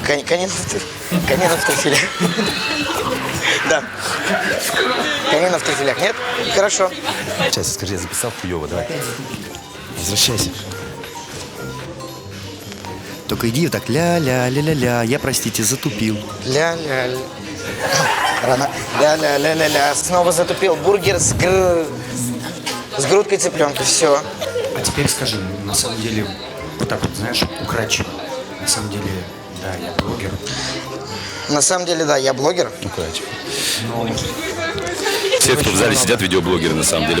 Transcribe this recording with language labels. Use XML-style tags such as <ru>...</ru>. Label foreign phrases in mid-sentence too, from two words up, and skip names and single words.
<ru>Конину в трюфелях. Да. Конину в трюфелях, нет? Хорошо. Сейчас, скажи, я записал хуёво, давай. Возвращайся. Только иди вот так, ля-ля-ля-ля-ля, я, простите, затупил. Ля-ля-ля. Рано. Ля-ля-ля-ля-ля. Снова затупил бургер с грудкой цыпленка. Все. А теперь скажи, на самом деле, вот так вот, знаешь, украдчиво. На самом деле, да, я блогер. На самом деле, да, я блогер. Короче. Все, кто в зале сидят, видеоблогеры, на самом деле.</ru>